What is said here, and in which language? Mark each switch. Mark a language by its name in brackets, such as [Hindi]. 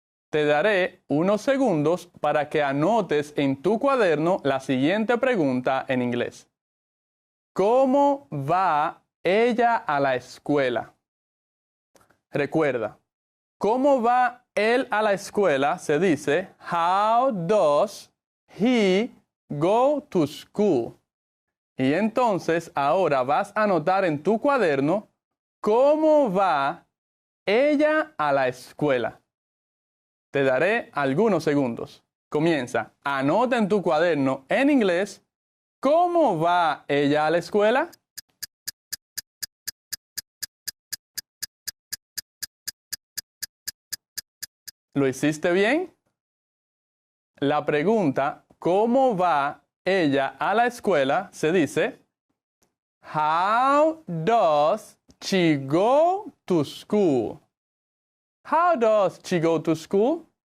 [Spanish] Te daré unos segundos para que anotes en tu cuaderno la siguiente pregunta en inglés. ¿Cómo va ella a la escuela? Recuerda, ¿cómo va él a la escuela? Se dice, [English] how does he go to school? [Spanish] Y entonces ahora vas a anotar en tu cuaderno cómo va ella a la escuela. Te daré algunos segundos. Comienza. Anota en tu cuaderno en inglés cómo va ella a la escuela. ¿Lo hiciste bien? La pregunta, ¿cómo va ella a la escuela? Se dice, [English] how does she go to school? How does she go to school?